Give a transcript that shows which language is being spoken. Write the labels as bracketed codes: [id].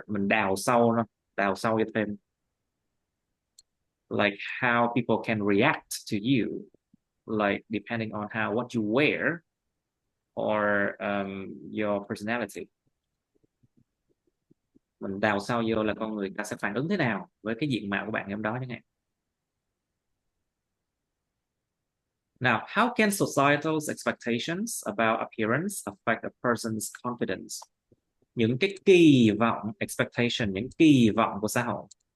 [vi] Mình đào sâu cho thêm. [en] Like how people can react to you, like depending on what you wear or your personality. [vi] Mình đào sâu vô là con người ta sẽ phản ứng thế nào với cái diện mạo của bạn ngày hôm đó chẳng hạn. [en] Now, how can societal's expectations about appearance affect a person's confidence? [vi] Những cái kỳ vọng, expectation, những kỳ vọng của xã hội.